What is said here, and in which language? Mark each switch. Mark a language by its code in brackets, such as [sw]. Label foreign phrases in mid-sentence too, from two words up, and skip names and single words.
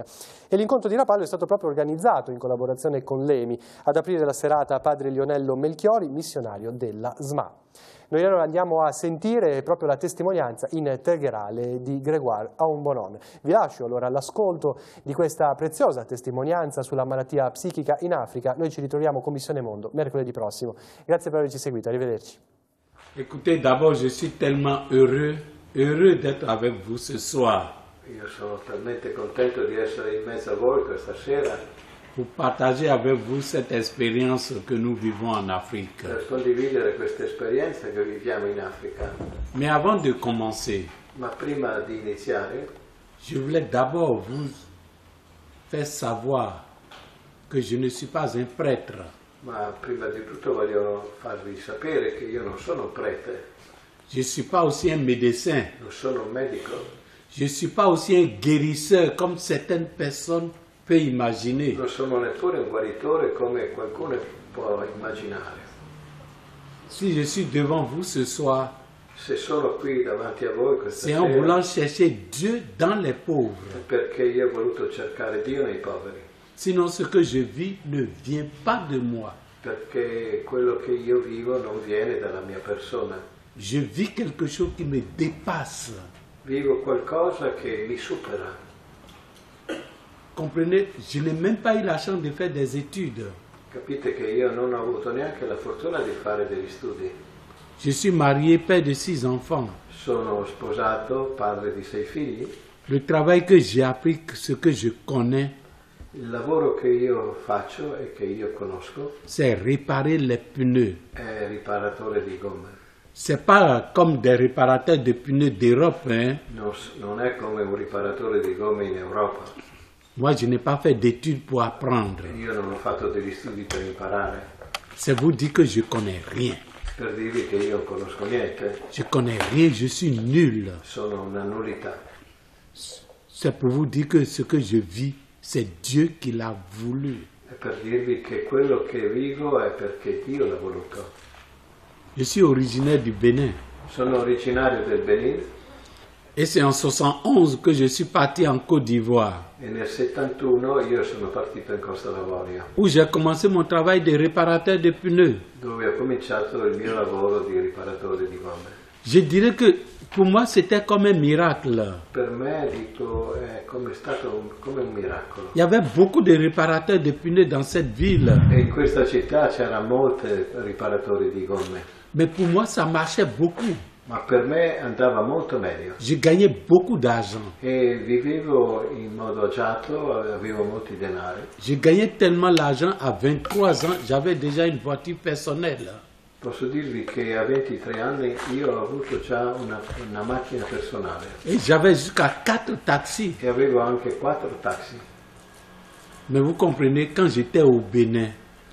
[it] E l'incontro di Rapallo è stato proprio organizzato in collaborazione con l'EMI, ad aprire la serata padre Lionello Melchiori, missionario della SMA. Noi allora andiamo a sentire proprio la testimonianza integrale di Grégoire Aombonon. Vi lascio allora all'ascolto di questa preziosa testimonianza sulla malattia psichica in Africa. Noi ci ritroviamo con Missione Mondo mercoledì prossimo. Grazie per averci seguito, arrivederci. [fr] Écoutez, d'abord je suis tellement heureux d'être avec vous ce soir. [it] Io sono talmente contento di essere in mezzo a voi questa sera [fr] Pour partager avec vous cette expérience que nous vivons en Afrique. [it] per condividere questa esperienza che viviamo in Africa. [fr] Mais avant de commencer, [it] Ma prima di iniziare [fr] je voulais d'abord vous faire savoir que je ne suis pas un prêtre. [it] Ma prima di tutto voglio farvi sapere che io non sono un prete, [fr] Je ne suis pas aussi un médecin. [it] non sono un medico, [fr] Je ne suis pas aussi un guérisseur comme certaines personnes peuvent imaginer. [it] non sono neppure un guaritore come qualcuno può immaginare. [fr] Si je suis devant vous ce soir, [it] Se sono qui davanti a voi questa [fr] c'est en [it] sera [fr] voulant chercher Dieu dans les [it] è [fr] pauvres. [it] perché io ho voluto cercare Dio nei poveri, [fr] Sinon ce que je vis ne vient pas de moi. [it] perché quello che io vivo non viene dalla mia persona. [fr] Je vis quelque chose qui me dépasse. [it] Vivo qualcosa che mi supera. [fr] Comprenez, je n'ai même pas eu la chance de faire des études. [it] Capite che io non ho avuto neanche la fortuna di fare degli studi. [fr] Je suis marié, père de 6 enfants. [it] Sono sposato, padre di 6 figli. [fr] Le travail que j'ai appris, ce que je connais, [it] Il lavoro che io faccio e che io conosco [fr] c'est réparer les pneus. [it] è riparatore di gomme. [fr] C'est pas comme des réparateurs de pneus d'Europe, hein. [it] Non è come un riparatore di gomme in Europa. [fr] Moi, je n'ai pas fait d'études pour apprendre. [it] Io non ho fatto degli studi per imparare, [fr] C'est vous dire que je connais rien. [it] per dirvi che io non conosco niente. [fr] Je connais rien, je suis nul. [it] Sono una nullità. [fr] C'est pour vous dire que ce que je vis, c'est Dieu qui l'a voulu. [it] È per dirvi che quello che vivo è perché Dio l'ha voluto. [fr] Je suis originaire du Bénin. [it] Sono originario del Benin [fr] Et c'est en 71 que je suis parti en Côte d'Ivoire, [it] e nel 71 io sono partito in Costa d'Avorio, [fr] où j'ai commencé mon travail de réparateur de pneus. [it] dove ho cominciato il mio lavoro di riparatore di gomme. [fr] Je dirais que pour moi, c'était comme un miracle. [it] Per me, dico, è stato come un miracolo. [fr] Il y avait beaucoup de réparateurs de pneus dans cette ville. [it] E in questa città c'erano molti riparatori di gomme, [fr] Mais pour moi, ça marchait beaucoup. [it] ma per me andava molto meglio. [fr] Je gagnais beaucoup d'argent. [it] E vivevo in modo agiato, avevo molti denari. [fr] Je gagnais tellement l'argent, à 23 ans, j'avais déjà une voiture personnelle. [it] Posso dirvi che a 23 anni io ho avuto già una macchina personale [fr] Et j'avais jusqu'à 4 taxis. [it] e avevo anche 4 taxi. [fr] Mais vous comprenez, quand j'étais au Bénin,